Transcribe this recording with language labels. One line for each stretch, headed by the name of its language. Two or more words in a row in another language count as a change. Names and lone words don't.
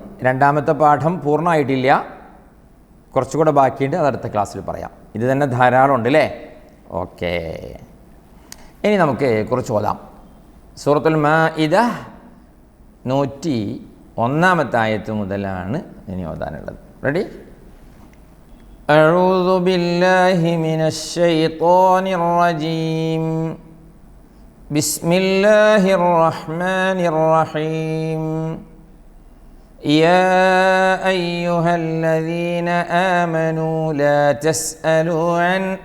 Malayalam: രണ്ടാമത്തെ പാഠം പൂർണ്ണമായിട്ടില്ല, കുറച്ചുകൂടെ ബാക്കിയുണ്ട്, അതടുത്ത ക്ലാസ്സിൽ പറയാം. ഇത് തന്നെ ധാരാളമുണ്ട് അല്ലേ? ഓക്കെ, ഇനി നമുക്ക് കുറച്ച് ഓതാം. സൂറത്തുൽ മാഇദ 101 ആയത്ത് മുതലാണ് ഇനി ഓതാനുള്ളത്. റെഡി?
Arabic: أعوذ بالله من الشيطان الرجيم. بسم الله الرحمن الرحيم. يا أيها الذين آمنوا لا تسألوا عن